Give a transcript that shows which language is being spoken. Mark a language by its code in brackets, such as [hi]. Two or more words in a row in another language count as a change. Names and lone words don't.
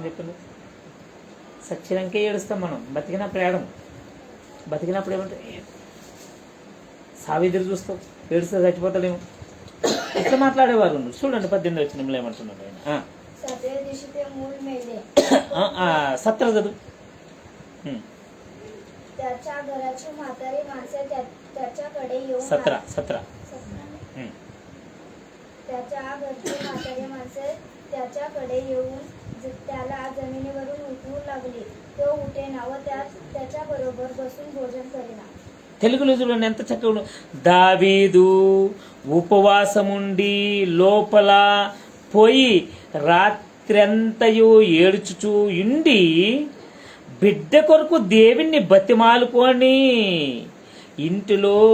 [te] చెప్పండి, సచ్చినాకే ఏడుస్తాం మనం, బతికినప్పుడు ఏడము. బతికినప్పుడు ఏమంటే సావిత్రి చూస్తాం, ఏడుస్తే చచ్చిపోతాడేమో, ఇట్లా మాట్లాడేవారు. చూడండి 18వ వచనంలో ఏమంటున్నాడు ఆయన. 17 చదువు. [mr] त्याच्या घराची म्हातारी माणसे त्याच्याकडे येऊन 17 त्याच्या घरची म्हातारी माणसे त्याच्याकडे येऊन त्याला जमिनीवरून उठवू लागली. तो उठेना व त्याच्या बरोबर बसून भोजन करेना. [te] తెలుగులో చూడండి ఎంత చక్కగా. దావీదు ఉపవాసముండి లోపల పోయి రాత్రంతయు ఏడుచుచూ ఉండి బిడ్డ కొరకు దేవుణ్ణి బతిమాలుకొని ఇంటిలో